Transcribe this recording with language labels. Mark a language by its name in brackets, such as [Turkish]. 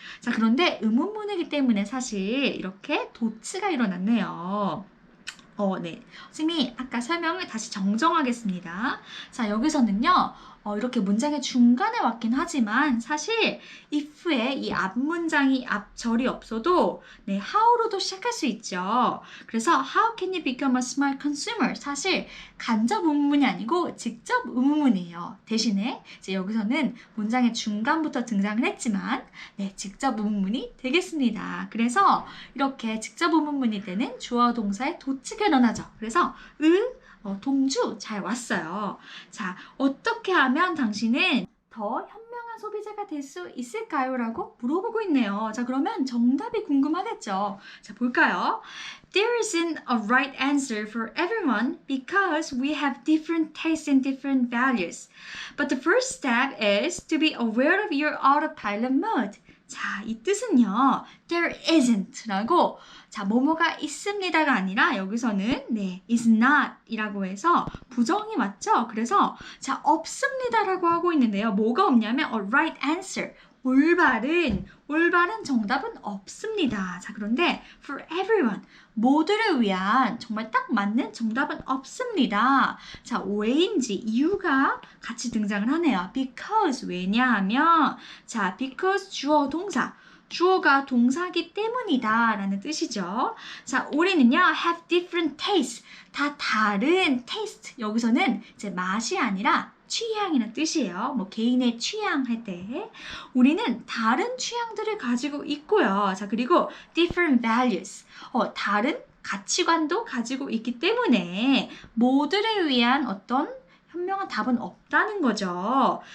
[Korean] 자, 그런데 의문문이기 때문에 사실 이렇게 도치가 일어났네요. 네. 선생님이 아까 설명을 다시 정정하겠습니다. 자, 여기서는요. 이렇게 문장의 중간에 왔긴 하지만 사실 if의 이 앞문장이 앞절이 없어도 네, how로도 시작할 수 있죠. 그래서 [English] how can you become a smart consumer? [Korean] 사실 간접 의문문이 아니고 직접 의문문이에요. 대신에 이제 여기서는 문장의 중간부터 등장을 했지만 네, 직접 의문문이 되겠습니다. 그래서 이렇게 직접 의문문이 되는 주어 동사의 도치가 일어나죠. 그래서 동주 잘 왔어요. 자, 어떻게 하면 당신은 더 현명한 현명한 소비자가 될 수 있을까요? 라고 물어보고 있네요. 자, 그러면 정답이 궁금하겠죠? 자, 볼까요? [English] There isn't a right answer for everyone because we have different tastes and different values. But the first step is to be aware of your autopilot mode. [Korean] 자, 이 뜻은요. There isn't 라고 자, 뭐뭐가 있습니다가 아니라 여기서는 네, is not 이라고 해서 부정이 맞죠? 그래서 자, 없습니다라고 하고 있는데요. 뭐가 없냐면 [English] a right answer. [Korean] 올바른 정답은 없습니다. 자, 그런데 [English] for everyone, [Korean] 모두를 위한 정말 딱 맞는 정답은 없습니다. 자, 왜인지 이유가 같이 등장을 하네요. because, 왜냐하면 자, because 주어 동사. 주어가 동사기 때문이다 라는 뜻이죠. 자, 우리는요 [English] have different tastes. [Korean] 다 다른 taste. 여기서는 이제 맛이 아니라 취향이라는 뜻이에요. 뭐 개인의 취향 할 때 우리는 다른 취향들을 가지고 있고요. 자, 그리고 [English] different values. [Korean] 다른 가치관도 가지고 있기 때문에 모두를 위한 어떤 현명한 답은 없다는 거죠.